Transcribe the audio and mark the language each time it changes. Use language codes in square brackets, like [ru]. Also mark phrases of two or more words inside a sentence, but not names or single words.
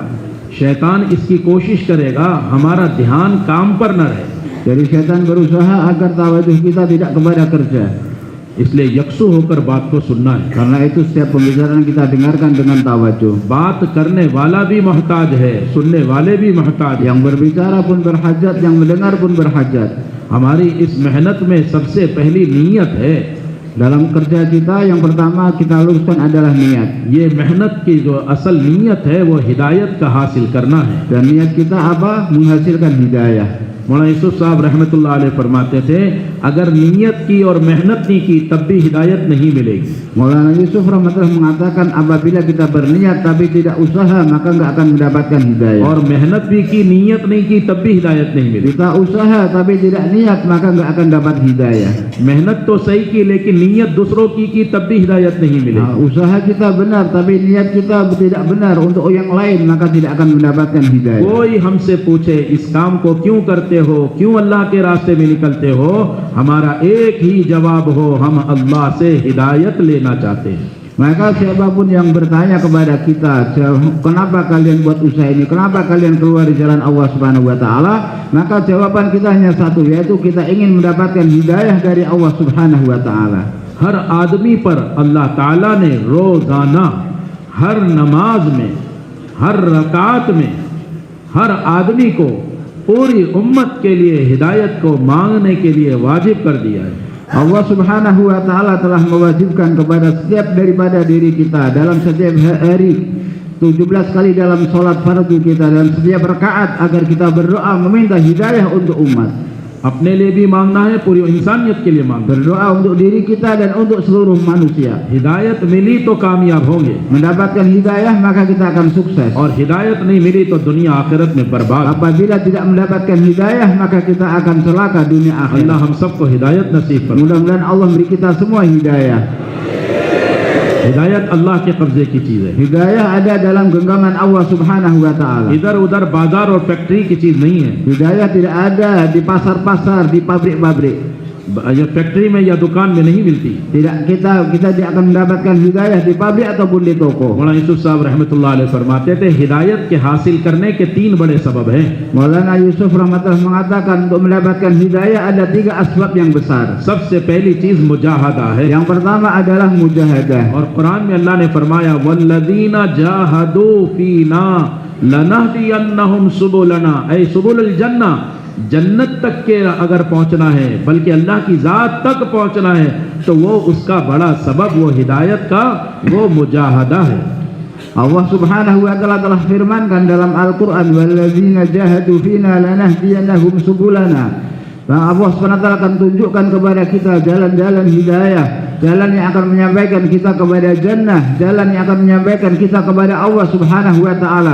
[ur] شیطان اس کی کوشش کرے گا ہمارا دھیان کام پر نہ رہے, [id] Jadi setan berusaha agar tawajuh kita tidak kepada kerja. [ur] اس لیے یکسو ہو کر بات کو سننا ہے. [id] Karena itu setiap pembicaraan kita dengarkan dengan tawajuh. [ur] بات کرنے والا بھی محتاج ہے، سننے والے بھی محتاج ہیں. [id] Yang berbicara pun berhajat, yang mendengar pun berhajat. [ur] ہماری اس محنت میں سب سے پہلی نیت ہے. [id] Dalam kerja kita yang pertama kita luruskan adalah niat. [ur] یہ محنت کی جو اصل نیت ہے وہ ہدایت کا حاصل کرنا ہے. [id] Dan niat kita apa? Menghasilkan hidayah. [ur] مولانا یوسف صاحب [ar] رحمة الله عليه [ur] فرماتے تھے، اگر نیت کی اور محنت نہیں کی تب بھی ہدایت نہیں ملے گی. [id] Maulana Yusuf rahmatullah mengatakan apabila kita berniat tapi tidak usaha maka enggak akan mendapatkan hidayah. [ur] اور محنت بھی کی، نیت نہیں کی تب بھی ہدایت نہیں ملے گی. [id] Kita usaha tapi tidak niat maka enggak akan dapat hidayah. [ur] محنت تو صحیح کی لیکن نیت دوسروں کی تب بھی ہدایت نہیں ملے گی. [id] Usaha kita benar tapi niat kita tidak benar untuk yang lain maka tidak akan mendapatkan hidayah. [ur] کوئی ہم سے پوچھے اس کام کو کیوں کرتے ہو، کیوں اللہ کے راستے میں نکلتے ہو، ہمارا ایک ہی جواب ہو، ہم اللہ سے ہدایت لینا چاہتے ہیں. [id] Maka siapapun yang bertanya kepada kita, kenapa kalian buat usaha ini, kenapa kalian keluar di jalan Allah [ar] سبحانه وتعالى, [id] maka jawaban kita hanya satu, yaitu kita ingin mendapatkan hidayah dari Allah [ar] سبحانه وتعالى. [ur] ہر آدمی پر اللہ تعالیٰ نے روزانہ ہر نماز میں، ہر رکعت میں، ہر آدمی کو پوری امت کے لیے ہدایت کو مانگنے کے لیے واجب کر دیا ہے. [id] Allah [ar] سبحانه وتعالى [id] telah mewajibkan kepada setiap daripada diri kita dalam setiap hari 17 kali dalam sholat fardu kita dan setiap rakaat agar kita berdoa meminta hidayah untuk umat. [ur] اپنے لیے بھی مانگنا ہے، پوری انسانیت کے لیے مانگنا ہے. [id] Berdoa untuk diri kita dan untuk seluruh manusia. [ur] ہدایت ملی تو کامیاب ہوں گے, [id] Mendapatkan hidayah maka kita akan sukses. [ur] اور ہدایت نہیں ملی تو دنیا آخرت میں برباد. [id] Apabila tidak mendapatkan hidayah maka kita akan celaka dunia अल्लाह akhirat. [ur] ہم سب کو ہدایت نصیب فرمائے. [id] Mudah-mudahan Allah beri kita semua hidayah. [ur] ہدایت اللہ کے قبضے کی چیز ہے, [id] Hidayah ada dalam genggaman Allah [ar] سبحانه وتعالى. [ur] ادھر ادھر بازار اور فیکٹری کی چیز نہیں ہے. [id] Hidayah tidak ada di pasar-pasar, di pabrik-pabrik. [ur] یہ فیکٹری میں یا دکان میں نہیں ملتی. [id] Tidak, kita tidak akan mendapatkan hidayah di pabrik ataupun di toko. [ur] مولانا یوسف صاحب [ar] رحمة الله عليه [ur] فرماتے تھے، ہدایت کے حاصل کرنے کے 3 بڑے سبب ہیں. [id] Maulana Yusuf rahmatullah mengatakan untuk mendapatkan hidayah ada 3 asbab yang besar. [ur] سب سے پہلی چیز مجاہدہ ہے, [id] Yang pertama adalah mujahadah. [ur] اور قرآن میں اللہ نے فرمایا [ar] والذين جاهدوا فينا لنهدينهم سبلنا, [ur] ऐ [ar] سبل الجنة, [ur] جنت تک کے اگر پہنچنا ہے، بلکہ اللہ کی ذات تک پہنچنا ہے، تو وہ اس کا بڑا سبب، وہ ہدایت کا وہ مجاہدہ ہے. [id] Allah [ar] سبحانه وتعالى [id] telah firmankan dalam Al-Qur'an, [ar] والذين جاهدوا فينا لنهدينهم سبلنا. [id] Allah SWT akan tunjukkan kepada kita jalan-jalan hidayah, jalan yang akan menyampaikan kita kepada jannah, jalan yang akan menyampaikan kita kepada Allah [ar] سبحانه وتعالى.